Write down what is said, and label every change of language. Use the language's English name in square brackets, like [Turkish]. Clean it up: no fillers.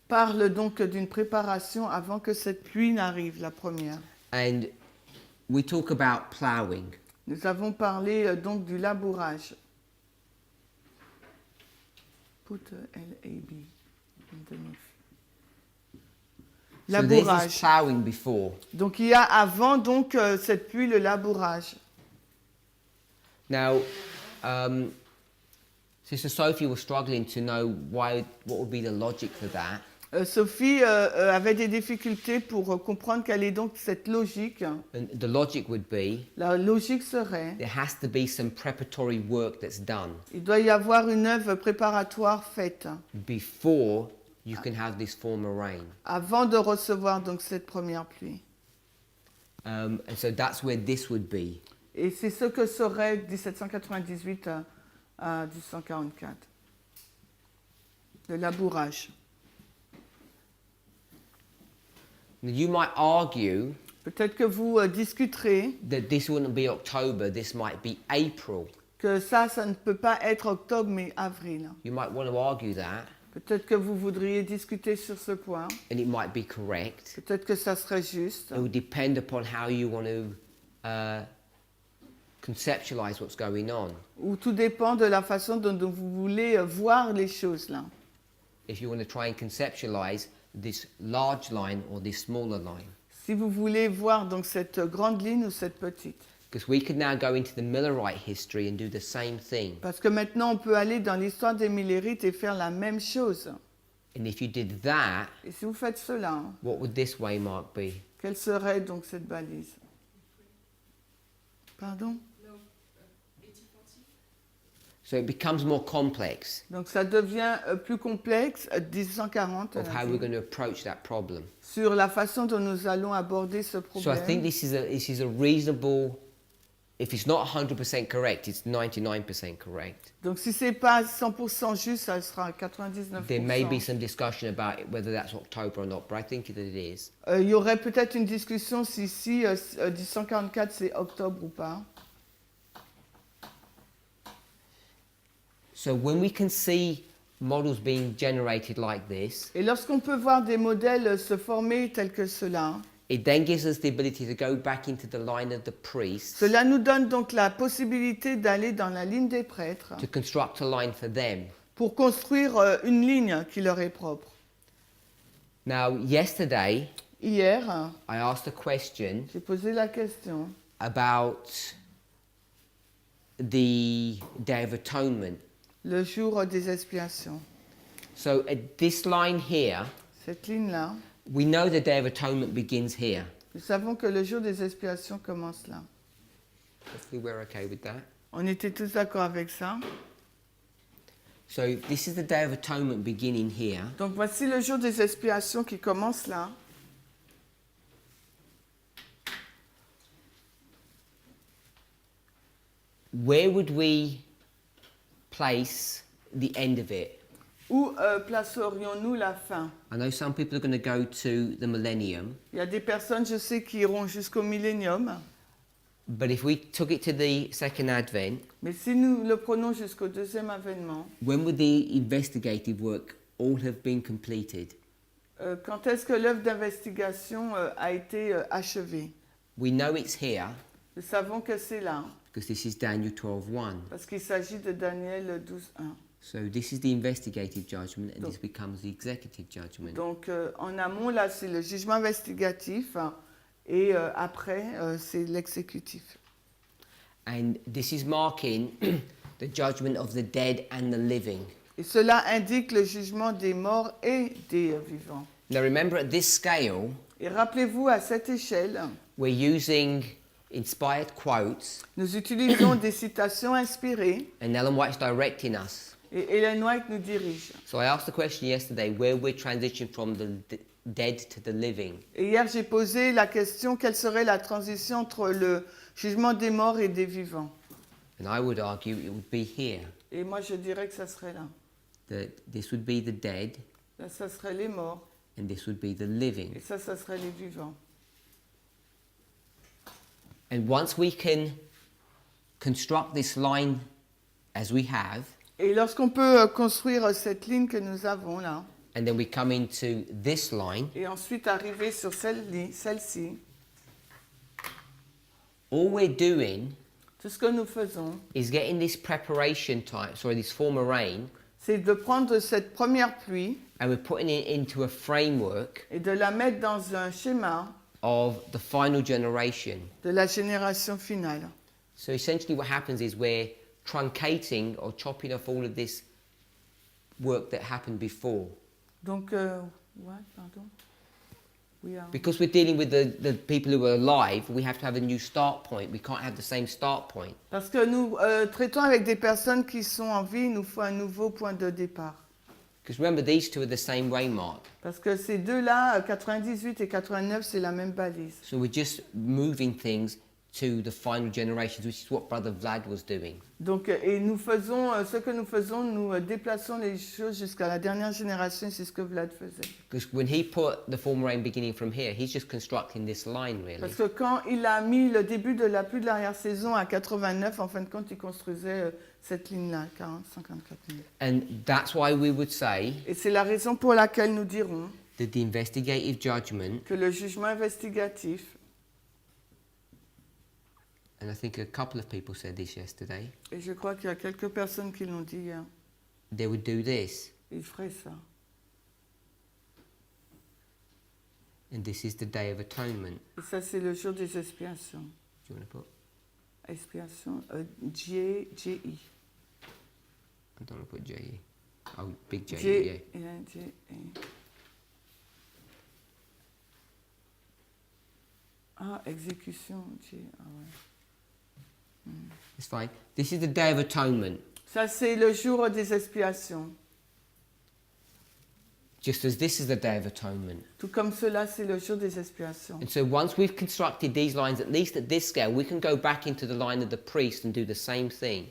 [French] parlent donc d'une préparation avant que cette pluie n'arrive, la première. [English] And we talk about ploughing. [French] Nous avons parlé donc du labourage. [English] Put L-A-B underneath. So there's this [French] Labourage. [English] ploughing before. [French] Donc il y a avant donc cette pluie le labourage. [English] Now, Sister Sophie was struggling to know what would be the logic for that. [French] Sophie avait des difficultés pour comprendre quelle est donc cette logique. [English] And the logic would be [French] La logique serait, [English] there has to be some preparatory work that's done [French] il doit y avoir une œuvre préparatoire faite [English] before you can have this former rain. [French] avant de recevoir donc cette première pluie. [English] And so that's where this would be. [French] Et c'est ce que serait 1798 à 1844. Le labourage. [English] Now, you might argue [French] Peut-être que vous discuterez [English] that this wouldn't be October, this might be April. [French] que ça ne peut pas être octobre mais avril. [English] You might want to argue that, [French] Peut-être que vous voudriez discuter sur ce point. [English] and it might be correct. [French] Peut-être que ça serait juste. [English] It would depend upon how you want to conceptualize what's going on. [French] Ou tout dépend de la façon dont vous voulez voir les choses là. [English] If you want to try and conceptualize this large line or this smaller line. [French] Si vous voulez voir donc cette grande ligne ou cette petite. [English] Because we could now go into the Millerite history and do the same thing. [French] Parce que maintenant on peut aller dans l'histoire des Millérites et faire la même chose. [English] And if you did that, [French] Et si vous faites cela, [English] what would this waymark be? [French] quelle serait donc cette balise? Pardon? [English] No, 1840. So it becomes more complex [French] Donc ça devient plus complexe, 1840, [English] of how we're going to approach that problem. [French] sur la façon dont nous allons aborder ce [English] So I [French] problème. [English] think this is a reasonable, if it's not 100% correct, it's 99% correct. [French] Donc si c'est pas 100% juste, ça sera 99%. [English] There may be some discussion about it, whether that's October or not, but I think that it is. [French] Il y aurait peut-être une discussion si 1844 c'est octobre ou pas. [English] So when we can see models being generated like this, [French] Et lorsqu'on peut voir des modèles se former tels que cela, [English] it then gives us the ability to go back into the line of the priests [French] cela nous donne donc la possibilité d'aller dans la ligne des prêtres [English] to construct a line for them. [French] pour construire une ligne qui leur est propre. [English] Now, yesterday, [French] Hier, [English] I asked a question [French] j'ai posé la question [English] about the Day of Atonement. [French] le jour des expiations. [English] So at this line here, [French] Cette ligne-là, [English] we know the Day of Atonement begins here. [French] nous savons que le jour des expiations commence là. [English] Hopefully we're okay with that. [French] On était tous d'accord avec ça. [English] So this is the Day of Atonement beginning here. [French] Donc voici le jour des expiations qui commence là. [English] Where would we place the end of it? [French] Où placerions-nous la fin? [English] I know some people are going to go to the millennium, [French] Il y a des personnes, je sais, qui iront jusqu'au millénium. [English] but if we took it to the second advent, [French] Mais si nous le prenons jusqu'au deuxième avènement, [English] when would the investigative work all have been completed? [French] quand est-ce que l'œuvre d'investigation a été achevée? [English] We know it's here [French] Nous savons que c'est là, [English] because this is Daniel 12:1. [French] parce qu'il s'agit de Daniel 12.1. [English] So this is the investigative judgment, and this becomes the executive judgment. [French] Donc en amont, là, c'est le jugement investigatif, et après, c'est l'exécutif. [English] And this is marking the judgment of the dead and the living. [French] Et cela indique le jugement des morts et des vivants. [English] Now remember, at this scale, [French] Et rappelez-vous, à cette échelle, [English] we're using inspired quotes, [French] nous utilisons des citations inspirées, [English] and Ellen White's directing us. [French] et Ellen White nous dirige. [English] So I asked the question yesterday where we're transitioning from the dead to the living. [French] Et hier, j'ai posé la question, quelle serait la transition entre le jugement des morts et des vivants? [English] And I would argue it would be here, [French] Et moi, je dirais que ça serait là. [English] that this would be the dead [French] Là, ça serait les morts, [English] and this would be the [French] et [English] living. [French] ça serait les vivants. [English] And once we can construct this line as we have, [French] Et lorsqu'on peut construire cette ligne que nous avons là, [English] and then we come into this line, [French] et ensuite arriver sur celle-ci, [English] all we're doing [French] tout ce que nous faisons, [English] is getting this preparation time, this former rain, [French] c'est de prendre cette première pluie [English] and we're putting it into a framework [French] et de la mettre dans un schéma [English] of the final generation. [French] de la génération finale. [English] So essentially what happens is we're truncating or chopping off all of this work that happened before. Donc, what, pardon? We are... Because we're dealing with the people who are alive, we have to have a new start point. We can't have the same start point. [French] Parce que nous traitons avec des personnes qui sont en vie, il nous faut un nouveau point de départ. [English] Because remember, these two are the same waymark. [French] Parce que ces deux-là, 98 et 89, c'est la même balise. [English] So we're just moving things to the final generations, which is what Brother Vlad was doing. [French] Donc, et nous faisons, ce que nous faisons, nous déplaçons les choses jusqu'à la dernière génération, c'est ce que Vlad faisait. [English] Because when he put the former rain beginning from here, he's just constructing this line, really. [French] Parce que quand il a mis le début de la pluie de l'arrière-saison à 89, en fin de compte, il construisait cette ligne-là, 40, 54 minutes. [English] And that's why we would say [French] Et c'est la raison pour laquelle nous dirons [English] that the investigative judgment, [French] que le jugement investigatif, [English] and I think a couple of people said this yesterday, [French] et je crois qu'il y a quelques personnes qui l'ont dit hier, [English] they would do this. [French] ils feraient ça. [English] And this is the Day of Atonement. [French] Et ça, c'est le jour des expiations. [English] Do you want to put? [French] Expiation, J-I. [English] I don't want to put J-E. Oh, big J-E, J, yeah. J-E. [French] Ah, exécution, J, ah ouais. [English] It's fine. This is the Day of Atonement. [French] Ça, c'est le jour des expiations. [English] Just as this is the Day of Atonement. [French] Tout comme cela, c'est le jour des expiations. [English] And so once we've constructed these lines, at least at this scale, we can go back into the line of the priest and do the same thing.